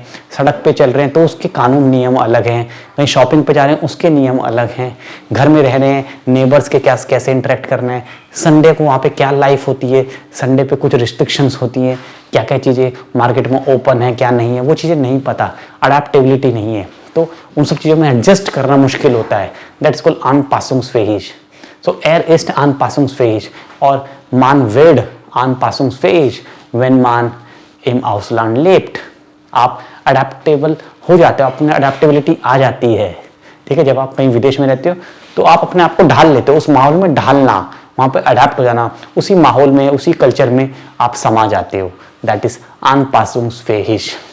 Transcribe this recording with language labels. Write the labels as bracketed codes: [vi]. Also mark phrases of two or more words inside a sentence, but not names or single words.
[hi] सड़क पे चल रहे हैं तो उसके कानून नियम अलग हैं, कहीं शॉपिंग पे जा रहे हैं उसके नियम अलग हैं, घर में रह रहे हैं, नेबर्स के कैसे इंटरेक्ट करना है, संडे को वहाँ पे क्या लाइफ होती है, संडे पे कुछ रिस्ट्रिक्शंस होती हैं, क्या क्या चीज़ें मार्केट में ओपन है क्या नहीं है, वो चीज़ें नहीं पता, अडेप्टेबिलिटी नहीं है, तो उन सब चीज़ों में एडजस्ट करना मुश्किल होता है। [en] That is called Anpassungsfähig। so [de] er ist Anpassungsfähig और man wird Anpassungsfähig wenn man im Ausland lebt। [hi] आप अडेप्टेबल हो जाते हो, अपने अडेप्टेबिलिटी आ जाती है, ठीक है। जब आप कहीं विदेश में रहते हो तो आप अपने आप को ढाल लेते हो, उस माहौल में ढालना, वहाँ पे अडेप्ट हो जाना, उसी माहौल में, उसी कल्चर में आप समा जाते हो। [en] That is Anpassungsfähig।